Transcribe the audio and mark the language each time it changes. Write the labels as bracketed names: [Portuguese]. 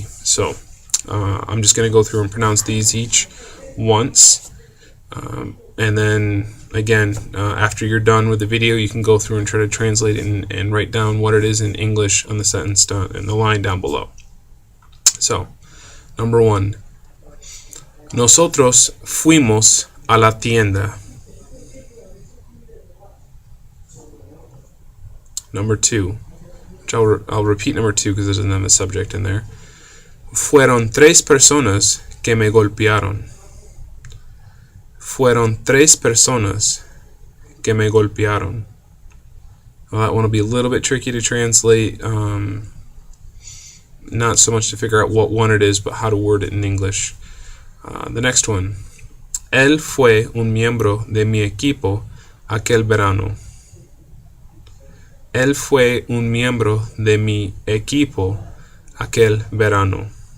[English] So I'm just going to go through and pronounce these each once. And then again, after you're done with the video, you can go through and try to translate it and write down what it is in English on the sentence in the line down below. So, number 1. [Spanish] Nosotros fuimos a la tienda. [English] Number 2, which I'll repeat number 2 because it doesn't have a subject in there. [Spanish] Fueron 3 personas que me golpearon. Fueron 3 personas que me golpearon. [English] Well, that one will be a little bit tricky to translate. Not so much to figure out what one it is, but how to word it in English. The next one. [Spanish] Él fue un miembro de mi equipo aquel verano. Él fue un miembro de mi equipo aquel verano.